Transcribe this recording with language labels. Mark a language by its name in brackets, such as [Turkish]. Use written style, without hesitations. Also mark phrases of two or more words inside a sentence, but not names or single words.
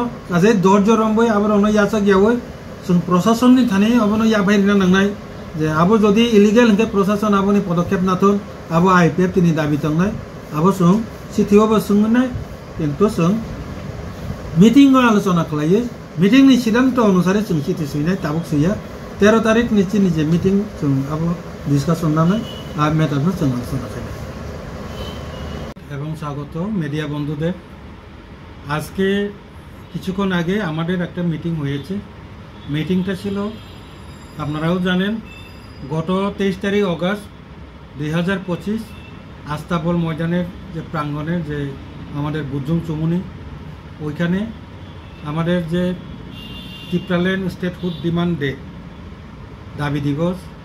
[Kok Borok] काजे धैर्य रंबय आबर अनो याचा गियावय जों प्रशासननि थाने अबनो याबायरिना नांनाय जे आबो जदि इलिगेल हंके प्रशासन आबोनि पदक्षेप नाथन आबो आईपीएफ तिनि दाबि तंनाय आबो जों सिटिओबो सोंनाय किन्तु जों मीटिंग आलोचना खालायो मीटिंगनि सिद्धांत अनुसारे जों चिठी सुनाय ताबुक सुया 13 तारिख नि जे मीटिं जों आबो डिसकासन नानै आ मेटारनो जों आलोचना खालायो [Bangla] এবং স্বাগত মিডিয়া বন্ধুদের আজকে কিছুক্ষণ আগে আমাদের একটা মিটিং হয়েছে মিটিংটা ছিল আপনারাও জানেন গত 23 তারিখ আগস্ট 2025 আস্তাবল ময়দানের যে প্রাঙ্গণের যে আমাদের গুজুং চুমুনি ওইখানে আমাদের যে টিপ্রালেন [English] statehood demand day [Bangla] দাবি দিবস